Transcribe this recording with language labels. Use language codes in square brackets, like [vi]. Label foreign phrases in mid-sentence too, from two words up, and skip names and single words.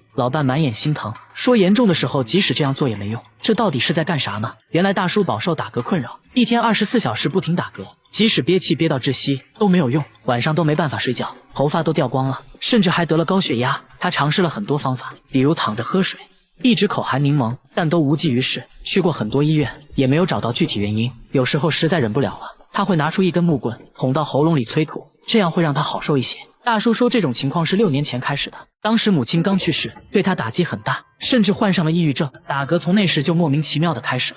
[zh] 老伴滿眼心疼，說嚴重的時候即使這樣做也沒用。這到底是在幹啥呢？原來大叔飽受打嗝困擾，一天24小時不停打嗝，即使憋氣憋到窒息都沒有用，晚上都沒辦法睡覺，頭髮都掉光了，甚至還得了高血壓。他嘗試了很多方法，比如躺着喝水，一直口含檸檬，但都無濟於事。去過很多醫院，也沒有找到具體原因。有時候實在忍不了了，他會拿出一根木棍捅到喉嚨裡催吐，這樣會讓他好受一些。大叔說這種情況是6年前開始的，當時母親剛去世，對他打擊很大，甚至患上了抑鬱症，打嗝從那時就莫名其妙的開始了。